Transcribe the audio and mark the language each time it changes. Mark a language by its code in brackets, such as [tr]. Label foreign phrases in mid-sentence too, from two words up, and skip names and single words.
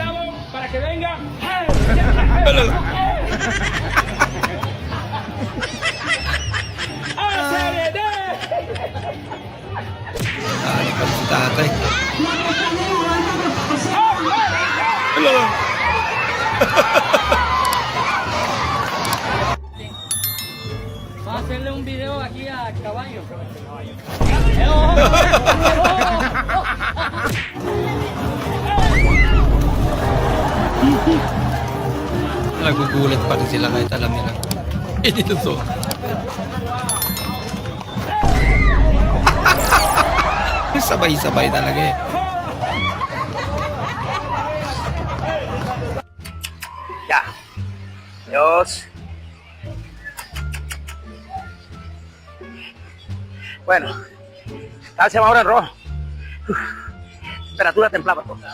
[tl] Wala. Nakakal si tatay. Wala. [es] Hacerle un video aquí a caballo. [tl] Nagugulat pa rin sila kahit alam nila. Hindi to. Sabay-sabay talaga eh. [es] Ya. Dios. Bueno, tal se va ahora en rojo. Temperatura templada.